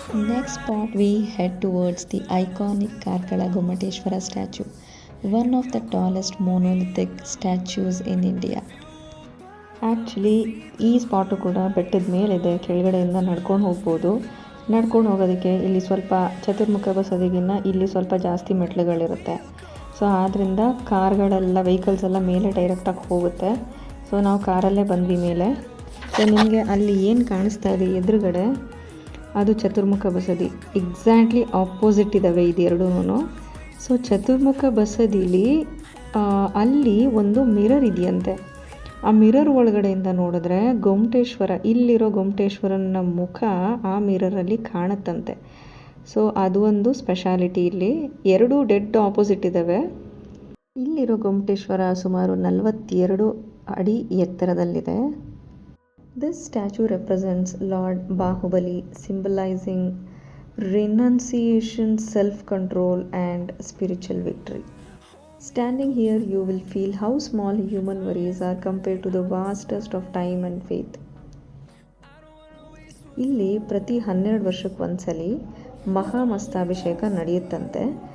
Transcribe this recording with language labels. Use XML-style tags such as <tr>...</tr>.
<en>Next spot we head towards the iconic Karkala Gomateshwara statue, one of the tallest monolithic statues in India.</en> <kn>Actually ಈ spot ಕೂಡ ಬೆಟ್ಟದ ಮೇಲಿದೆ, ಕೆಳಗಡೆಯಿಂದ ನಡ್ಕೊಂಡು ಹೋಗ್ಬೋದು. ನಡ್ಕೊಂಡು ಹೋಗೋದಕ್ಕೆ ಇಲ್ಲಿ ಸ್ವಲ್ಪ ಚತುರ್ಮುಖ ಬಸದಿಗಿನ್ನ ಇಲ್ಲಿ ಸ್ವಲ್ಪ ಜಾಸ್ತಿ ಮೆಟ್ಲುಗಳಿರುತ್ತೆ. ಸೊ ಆದ್ದರಿಂದ ಕಾರ್ಗಳೆಲ್ಲ ವೆಹಿಕಲ್ಸ್ ಎಲ್ಲ ಮೇಲೆ ಡೈರೆಕ್ಟಾಗಿ ಹೋಗುತ್ತೆ. ಸೊ ನಾವು ಕಾರಲ್ಲೇ ಬಂದ್ವಿ ಮೇಲೆ. ಸೊ ನಿಮಗೆ ಅಲ್ಲಿ ಏನು ಕಾಣಿಸ್ತಾ ಇದೆ ಎದುರುಗಡೆ, ಅದು ಚತುರ್ಮುಖ ಬಸದಿ. ಎಕ್ಸಾಕ್ಟ್ಲಿ ಆಪೋಸಿಟ್ ಇದ್ದಾವೆ ಇದೆರಡೂ. ಸೊ ಚತುರ್ಮುಖ ಬಸದಿಲಿ ಅಲ್ಲಿ ಒಂದು ಮಿರರ್ ಇದೆಯಂತೆ. ಆ ಮಿರರ್ ಒಳಗಡೆಯಿಂದ ನೋಡಿದ್ರೆ ಗೊಮಟೇಶ್ವರ, ಇಲ್ಲಿರೋ ಗೊಮಟೇಶ್ವರನ ಮುಖ ಆ ಮಿರರಲ್ಲಿ ಕಾಣುತ್ತಂತೆ. ಸೊ ಅದು ಒಂದು ಸ್ಪೆಷಾಲಿಟಿ. ಇಲ್ಲಿ 2 ಡೆಡ್ ಆಪೋಸಿಟ್ ಇದ್ದಾವೆ. ಇಲ್ಲಿರೋ ಗೊಮಟೇಶ್ವರ ಸುಮಾರು 42 ಅಡಿ ಎತ್ತರದಲ್ಲಿದೆ.</kn> <en>This statue represents Lord Bahubali, symbolizing renunciation, self-control, and spiritual victory. Standing here, you will feel how small human worries are compared to the vastest of time and faith.</en> <kn>ಇಲ್ಲಿ ಪ್ರತಿ 12 ವರ್ಷಕ್ಕೆ ಒಂದ್ಸಲಿ ಮಹಾಮಸ್ತಾಭಿಷೇಕ ನಡೆಯುತ್ತಂತೆ.</kn>